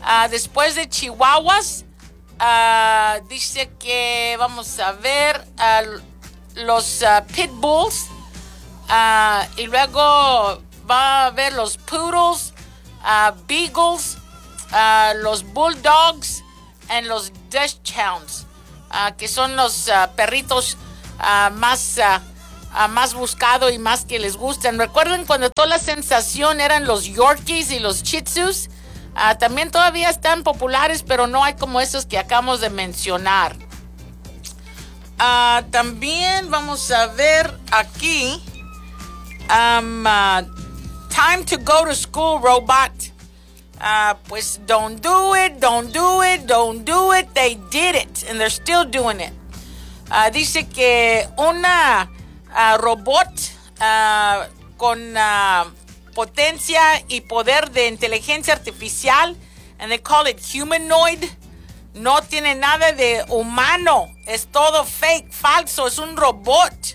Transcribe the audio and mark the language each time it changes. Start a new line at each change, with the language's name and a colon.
Spanish: Después de Chihuahuas, dice que vamos a ver los pitbulls, y luego va a ver los poodles, beagles, los bulldogs y los dachshunds, que son los perritos más buscados y más que les gustan. Recuerden cuando toda la sensación eran los yorkies y los shih tzus. También todavía están populares, pero no hay como esos que acabamos de mencionar. También vamos a ver aquí.
English: Time to go to school, robot. Pues don't do it, don't do it, don't do it. They did it, and they're still doing it.
Spanish: Dice que una robot con potencia y poder de inteligencia artificial,
English: and they call it humanoid,
Spanish: no tiene nada de humano, es todo fake, falso, es un robot.